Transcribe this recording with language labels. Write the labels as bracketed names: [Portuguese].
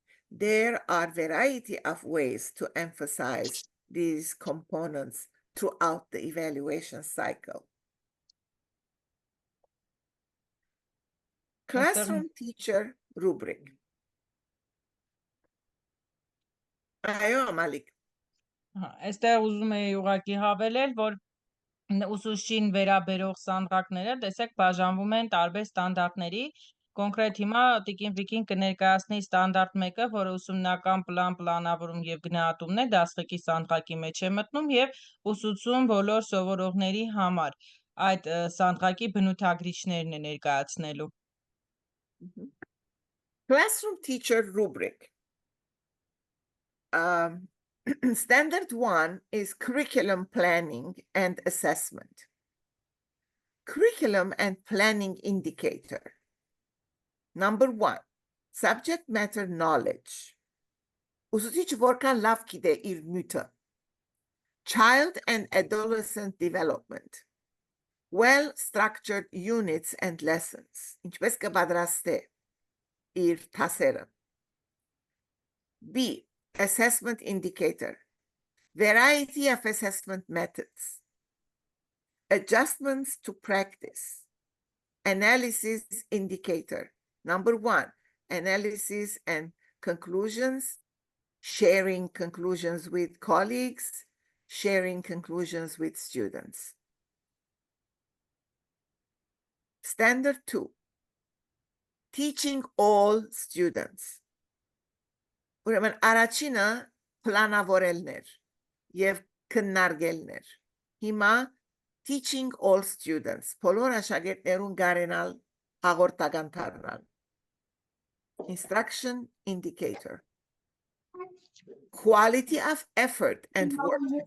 [English] There are a variety of ways to emphasize these components throughout the evaluation cycle. Classroom teacher rubric. [Armenian] Այո, Մալիկ։ Այստեղ ուզում եի ուղղակի հավելել, որ ուսուցչին վերաբերող սանդղակները, տեսեք, բաժանվում են տարբեր ստանդարտների, կոնկրետ հիմա տիկին Վիկին կներկայացնի ստանդարտ մեկը, որը ուսումնական պլան, պլանավորում եւ գնահատումն է, դասղեկի սանդղակի մեջ է մտնում եւ ուսուցում բոլոր սովորողների համար այդ սանդղակի բնութագրիչներն է ներկայացնելու։ [English] Classroom teacher rubric. Standard 1 is curriculum planning and assessment. Curriculum and planning indicator. Number 1, subject matter knowledge. [Armenian] ուսուցիչը որքան լավ գիտե իր նյութը. [English] Child and adolescent development. Well-structured units and lessons. [Armenian] Ինչպես կպատրաստե իր թասերը. [English] B, assessment indicator. Variety of assessment methods. Adjustments to practice. Analysis indicator. Number 1, analysis and conclusions. Sharing conclusions with colleagues. Sharing conclusions with students. Standard 2, teaching all students. [Armenian] Ուրեմն առաջինը պլանավորելն էր եւ քննարկելն էր։ Հիմա [English] teaching all students, [Armenian] բոլոր աշակերտներուն գարենալ հաղորդական դառնալ. [English] Instruction indicator. Quality of effort and work.